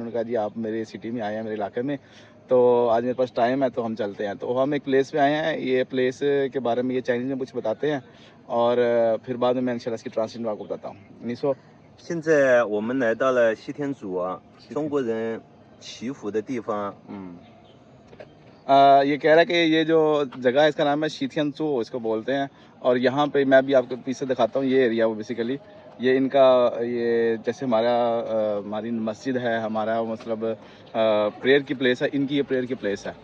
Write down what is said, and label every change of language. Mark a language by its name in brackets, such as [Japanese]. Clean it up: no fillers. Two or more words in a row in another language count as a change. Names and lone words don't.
[Hindi] इन्होंने कहा जी आप मेरे सिटी में आए हैं, मेरे इलाके में, तो आज मेरे पास टाइम है तो हम चलते हैं। तो हम एक प्लेस पे आए हैं, ये प्लेस के बारे में ये चाइनीज़ में कुछ बताते हैं और फिर बाद में मैं इंशाल्लाह इसकी ट्रांसलेशन आपको बताता हूँ। निसो [Chinese] 现在我们来到了西天主啊，中国人祈福的地方。 [Hindi] ये कह रहा है कि ये जो जगह है इसका नाम है शीथियन चो, इसको बोलते हैं। और यहाँ पे मैं भी आपको पीछे दिखाता हूँ, ये एरिया वो बेसिकली ये इनका ये जैसे हमारी मस्जिद है, हमारा मतलब प्रेयर की प्लेस है, इनकी ये प्रेयर की प्लेस है।